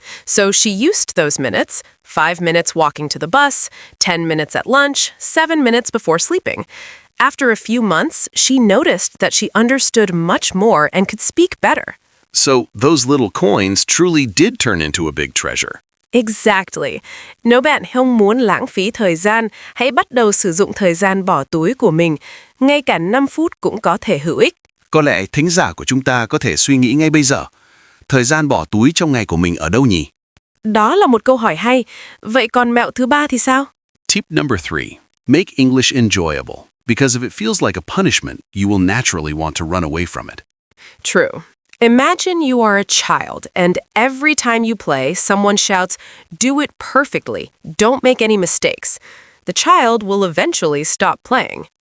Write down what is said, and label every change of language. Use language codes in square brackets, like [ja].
[en] So she used those minutes, 5 minutes walking to the bus, 10 minutes at lunch, 7 minutes before sleeping. After a few months, she noticed that she understood much more and could speak better. So those little coins truly did turn into a big treasure. Exactly. [vi] Nếu bạn không muốn lãng phí thời gian, hãy bắt đầu sử dụng thời gian bỏ túi của mình. Ngay cả 5 phút cũng có thể hữu ích. Có lẽ thính giả của chúng ta có thể suy nghĩ ngay bây giờ, thời gian bỏ túi trong ngày của mình ở đâu nhỉ? Đó là một câu hỏi hay. Vậy còn mẹo thứ 3 thì sao? [en] Tip number 3. Make English enjoyable. Because if it feels like a punishment, you will naturally want to run away from it. True. Imagine you are a child, and every time you play, someone shouts, "Do it perfectly. Don't make any mistakes." The child will eventually stop playing.